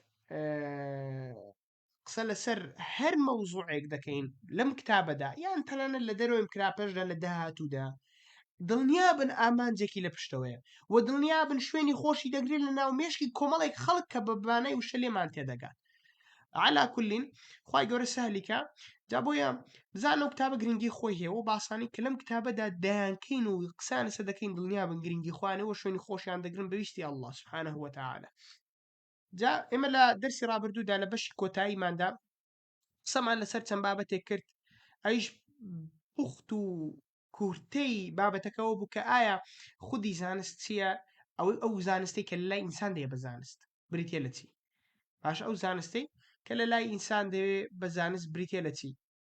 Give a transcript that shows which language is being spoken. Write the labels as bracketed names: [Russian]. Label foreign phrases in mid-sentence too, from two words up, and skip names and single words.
[Central Kurdish] قسە لەسەر هەر مەوزوعێک دەکەین لەم کتابەدا یان تەنانەت لە دەرەوەی کراپەشدا لە داهاتوودا دڵنیابن ئامانجێکی لە پشتەوەیە و دڵنیابن شوێنی خۆشی دەگرێت لە ناو مێشکی کۆمەڵێک خەڵک کە بە بانەی وشە لێمان تێدەگات [Arabic] على كل [Central Kurdish] خوای گەورە سالیکە جا بۆیە بزانەوە کتابە گرنگی خۆی هەیە و باسانی کە لەم کتابەدا دایانکەین و قسان لەسەر دەکەین دڵنیابن گرنگی خوانەوە شوێنی خۆشیان دەگرن بەویستی [Arabic] الله سبحانه وتعالى [Central Kurdish] جا ئێمە لە دەرسی ڕابردوودا لە بەشی کۆتاییماندا قسەمان لەسەر چەند بابەتێک کرد ئەیش پوخت و کورتەی بابەتەکەەوە بوو کە ئایا خودی زانست چییە ئەو زانستی کە لە لای ئینسان دەیە بە زانست بریتە لە چی باش ئەو زانستی کە لە لای ئینسان دەوێت بە زانست بریتە لە چی